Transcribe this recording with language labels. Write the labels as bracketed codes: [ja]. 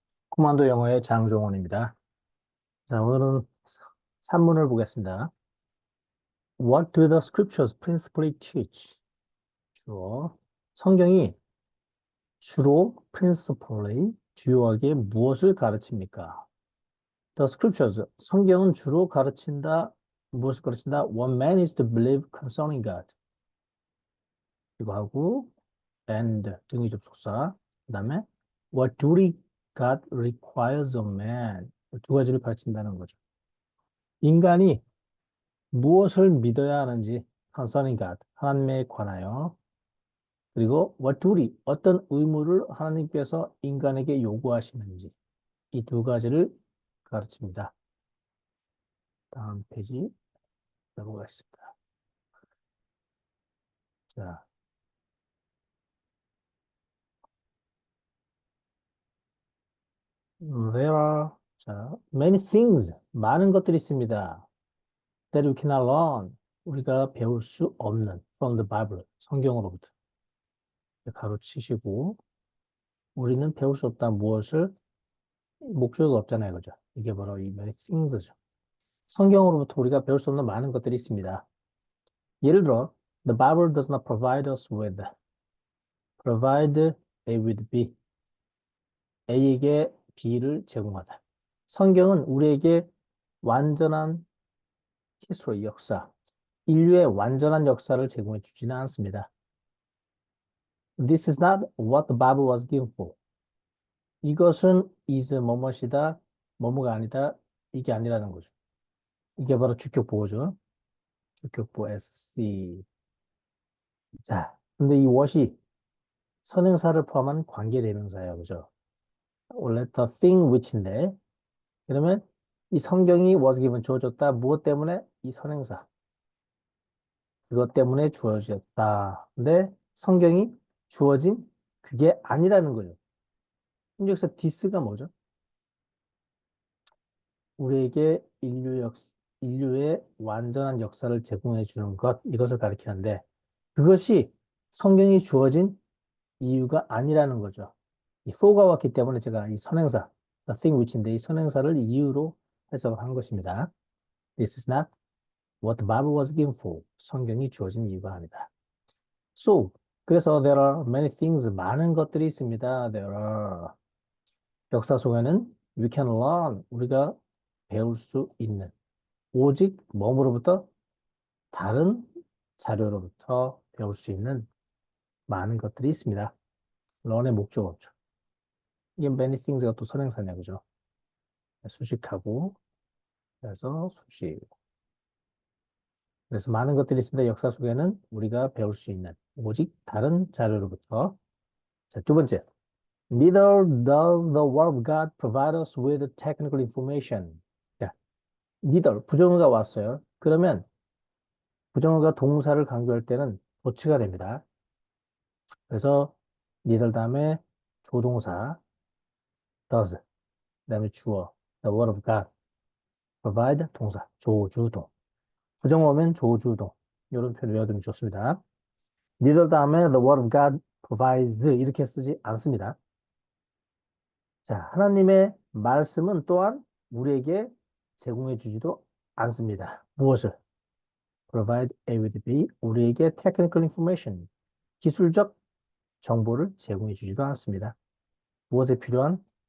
[ko] 코만도 영어의 장종원입니다. 자, 오늘은 산문을 보겠습니다. [en] What do the scriptures principally teach? [ko] 주어. 성경이 주로 principally 주요하게 무엇을 가르칩니까? [en] The scriptures. [ko] 성경은 주로 가르친다. 무엇을 가르친다? [en] What man is to believe concerning God. [ko] 이거 하고 and 등위 접속사. 그다음에 [en] What duty God requires of man. [ko] 두 가지를 가르친다는 거죠. 인간이 무엇을 믿어야 하는지 [en] concerning God, [ko] 하나님에 관하여 그리고 [en] what duty, [ko] 어떤 의무를 하나님께서 인간에게 요구하시는지 이 두 가지를 가르칩니다. 다음 페이지 넘어가겠습니다. 자, [en] there are many things, [ko] 많은 것들이 있습니다. [en] that we cannot learn, [ko] 우리가 배울 수 없는 [en] from the Bible, [ko] 성경으로부터 가로치시고 우리는 배울 수 없다 무엇을 목적이 없잖아요. 그죠? 이게 바로 이 [en] many things [ko] 죠. 성경으로부터 우리가 배울 수 없는 많은 것들이 있습니다. 예를 들어, [en] the Bible does not provide us with, provide A with B, [ko] A에게 B를 제공하다. 성경은 우리에게 완전한 history, 역사, 인류의 완전한 역사를 제공해 주지는 않습니다. [en] This is not what the Bible was given for. [ko] 이것은 is 뭐뭐이다, 뭐뭐가 아니다, 이게 아니라는 거죠. 이게 바로 주격보호죠. 주격보 SC. 자, 근데 이 what이 선행사를 포함한 관계대명사예요. 그죠? 원래 [en] the thing which [ko] 인데, 그러면 이 성경이 [en] was given [ko] 주어졌다. 무엇 때문에? 이 선행사. 그것 때문에 주어졌다. 근데 성경이 주어진 그게 아니라는 거죠. 그럼 여기서 this가 뭐죠? 우리에게 인류의 완전한 역사를 제공해 주는 것, 이것을 가리키는데, 그것이 성경이 주어진 이유가 아니라는 거죠. 이 for가 왔기 때문에 제가 이 선행사, [en] the thing which [ko] 인데 이 선행사를 이유로 해석한 것입니다. [en] This is not what the Bible was given for. [ko] 성경이 주어진 이유가 아니다. [en] So, [ko] 그래서 [en] there are many things, [ko] 많은 것들이 있습니다. [en] There are. [ko] 역사 속에는 [en] we can learn, [ko] 우리가 배울 수 있는. 오직 뭐로부터? 다른 자료로부터 배울 수 있는 많은 것들이 있습니다. learn의 목적 없죠. 이게 [en] many things [ko] 가 또 선행사냐, 그죠? 수식하고, 그래서 수식. 그래서 많은 것들이 있습니다. 역사 속에는 우리가 배울 수 있는 오직 다른 자료로부터. 자, 두 번째. [en] Neither does the word of God provide us with technical information. [ko] 자, neither 부정어가 왔어요. 그러면 부정어가 동사를 강조할 때는 도치가 됩니다. 그래서 neither 다음에 조동사 does, 그다음에 주어 [en] the word of God, [ko] provide 동사 조주동. 부정어면 조주동. 이런 표현 외워두면 좋습니다. [en] neither [ko] 다음에 [en] the word of God provides [ko] 이렇게 쓰지 않습니다. 자, 하나님의 말씀은 또한 우리에게 제공해 주지도 않습니다. 무엇을? [en] provide A with B, [ko] 우리에게 [en] technical information, [ko] 기술적 정보를 제공해 주지도 않습니다. 무엇에 필요한?